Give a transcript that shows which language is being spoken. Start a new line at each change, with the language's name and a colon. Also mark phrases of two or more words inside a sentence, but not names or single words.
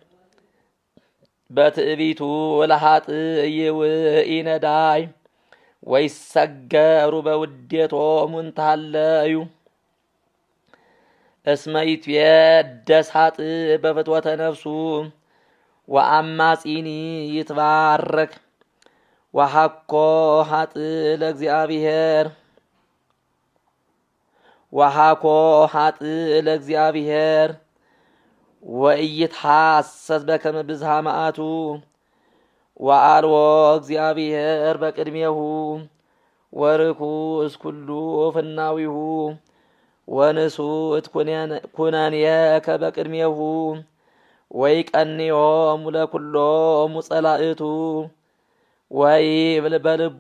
Geez: በትዕቢቱ ለኃጥእ ይውኢ ነዳይ ወይሰገሩ በውዴቶሙ እንተሃለዩ እስመ ይትዌደስ ኃጥእ በፍትወተ ነፍሱ ወአማጺኒ ይትባረክ ወሐኮ ኃጥእ ለእግዚአብሔር ወሐኮ ኃጥእ ለእግዚአብሔር ወኢይትሐሰስ በከመ ብዝሃ መዓቱ ወአልቦ እግዚአብሔር በቅድሜሁ ወርኩስ ኩሉ ፍናዊሁ ወንሱት ኩነኔከ በቅድሜሁ ወይቀንዮሙ ለኩሎሙ ጸላእቱ ወይብል በልቡ